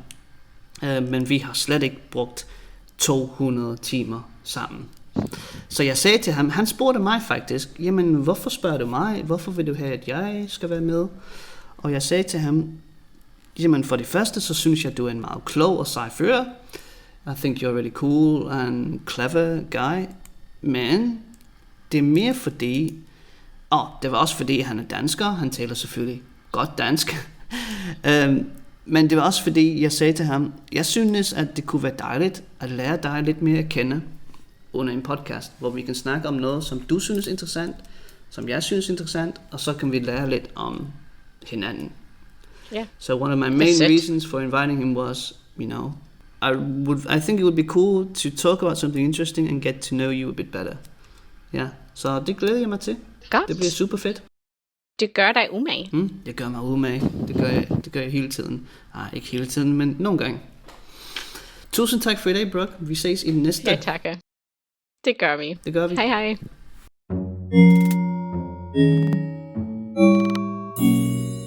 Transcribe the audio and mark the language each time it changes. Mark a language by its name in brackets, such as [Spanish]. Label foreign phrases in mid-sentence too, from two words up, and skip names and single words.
[Danish] Men vi har slet ikke brugt 200 timer sammen. Så jeg sagde til ham, han spurgte mig faktisk, jamen hvorfor spørger du mig? Hvorfor vil du have, at jeg skal være med? Og jeg sagde til ham, jamen for det første, så synes jeg, at du er en meget klog og sej fyr. [English] I think you're really cool and clever guy. [Danish] Men det er mere fordi, det var også fordi han er dansker, han taler selvfølgelig godt dansk. Men det var også fordi, jeg sagde til ham, jeg synes, at det kunne være dejligt at lære dig lidt mere at kende under en podcast, hvor vi kan snakke om noget, som du synes er interessant, som jeg synes er interessant, og så kan vi lære lidt om hinanden. Yeah. [English] So one of my main reasons for inviting him was, I think it would be cool to talk about something interesting and get to know you a bit better. [Danish] Ja, så det glæder jeg mig til. Godt. Det bliver super fedt. Det gør dig umage. Det gør mig umage. Det gør jeg hele tiden. Ikke hele tiden, men nogle gange. Tusind tak for i dag, Brooke. Vi ses i den næste. Ja, tak. Det gør vi. Hej.